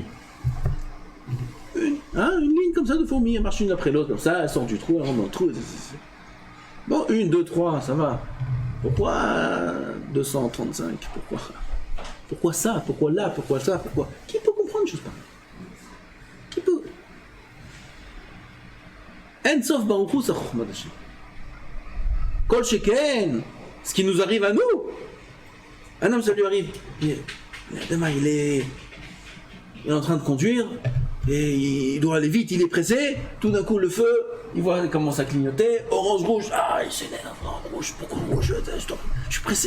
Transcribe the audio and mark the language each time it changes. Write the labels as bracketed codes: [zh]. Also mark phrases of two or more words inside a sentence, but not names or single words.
[fr] Une ligne comme ça de fourmis, elle marche une après l'autre, comme ça, elle sort du trou, elle rentre dans le trou. Bon, 1, 2, 3, ça va. Pourquoi 235? Pourquoi ça? Pourquoi là? Pourquoi ça? Pourquoi? Qui peut comprendre une chose pareille? Qui peut? [he] אין סוף ברוך הוא, סה חכמת השם. כל שכן, [fr] ce qui nous arrive à nous. Un homme, ça lui arrive. Demain, il est en train de conduire et il doit aller vite, il est pressé. Tout d'un coup, le feu, il voit, il commence à clignoter. Orange, rouge. Ah, il s'énerve. Rouge, pourquoi rouge? Je suis pressé.